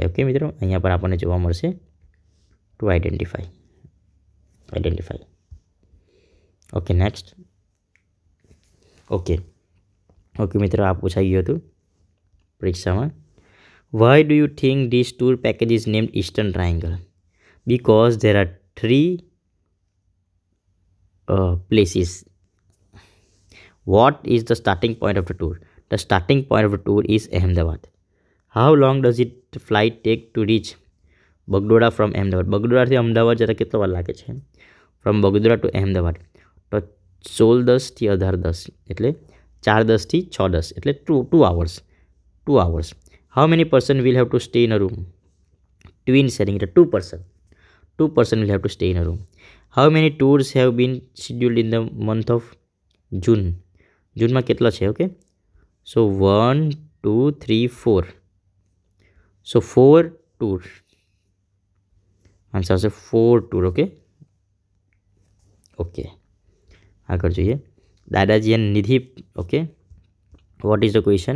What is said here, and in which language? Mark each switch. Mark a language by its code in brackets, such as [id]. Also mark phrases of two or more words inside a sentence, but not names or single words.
[gu] ઓકે મિત્રો, અહીંયા પર આપણને જોવા મળશે [en] to identify. [gu] ઓકે, નેક્સ્ટ. ઓકે મિત્રો, આ પૂછાઈ ગયું હતું પરીક્ષામાં. [en] Why do you think this tour package is named Eastern Triangle? because there are 3 places. What is the starting point of the tour? The starting point of the tour is Ahmedabad. How long does it flight take to reach Bagdogra from Ahmedabad? [gu] બગડોદરાથી અમદાવાદ જતા કેટલો વાર લાગે છે? [en] from Bagdogra to Ahmedabad [gu] તો 16:10 થી 18:10, એટલે 4:10 થી 6:10, એટલે [en] 2 hours. How many person will have to stay in a room? Twin sharing, એટલે 2 person will have to stay in a room. How many tours have been scheduled in the month of June? [gu] જૂનમાં કેટલા છે? ઓકે, સો 1 2 3 4, સો 4 tour. આન્સર આવશે 4 tour. ઓકે, આગળ જોઈએ. [en] Dadaji and Nidhi. Okay, what is the question?